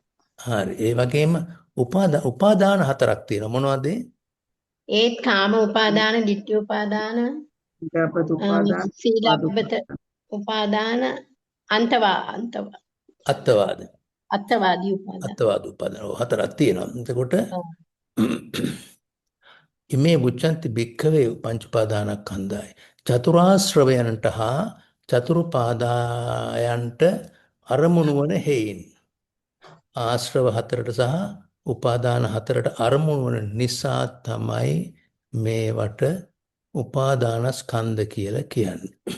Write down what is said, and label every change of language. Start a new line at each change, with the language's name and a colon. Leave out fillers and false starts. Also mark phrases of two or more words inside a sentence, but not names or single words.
Sinhala: හරි. ඒ වගේම උපාදාන හතරක් තියෙනවා. මොනවද? ඒත් කාම උපාදාන ditthි උපාදාන ඊටපත් උපාදාන සීලබ්බත උපාදාන අත්වාද අත්වාදී උපාදාන අත්වාද උපාදාන හතරක් තියෙනවා. එතකොට ඔව්.
Pali: ඉමේ බුච්චන්ති භික්ඛවේ පංච උපාදානස්කන්ධාය
Sinhala: චතුරාශ්‍රවයන්ට හා චතුරුපාදායන්ට අරමුණු වන හේයින් ආශ්‍රව හතරට සහ උපාදාන හතරට අරමුණු වන නිසා තමයි මේවට උපාදානස්කන්ධ කියලා කියන්නේ.